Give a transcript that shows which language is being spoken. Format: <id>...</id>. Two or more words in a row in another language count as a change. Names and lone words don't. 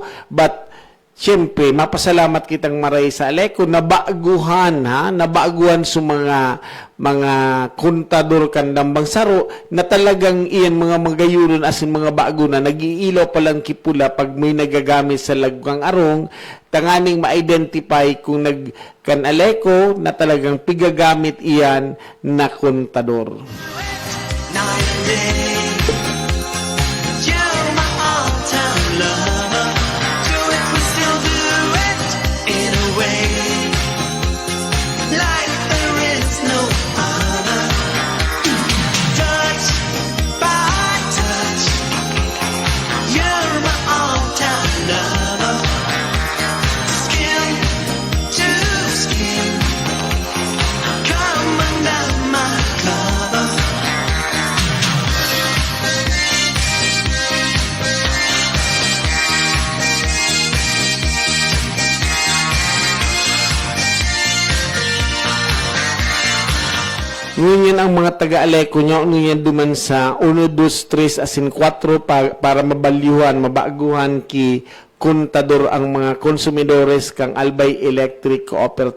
<bik>but siyempre, mapasalamat kitang maray sa Aleco na baguhan sa mga kontador kandambang saro na talagang iyan mga magayuron asin mga bago na nag-iilaw palang kipula pag may nagagamit sa laggang arong tanganing ma-identify kung kan Aleco na talagang pigagamit iyan na kontador.</bik> <en>Night and day, you're my all-time lover. Do it, we still do it in a way like there is no other. Touch by touch, you're my all-time lover. Skin to skin, come under my cover.</en> <bik>Ngunyan ang mga taga-Aleco nyo, ngunyan duman sa 1, 2, 3, asin 4 para mabalyuhan, mabaguhan ki kontador ang mga konsumidores kang Albay Electric Cooperative.</bik>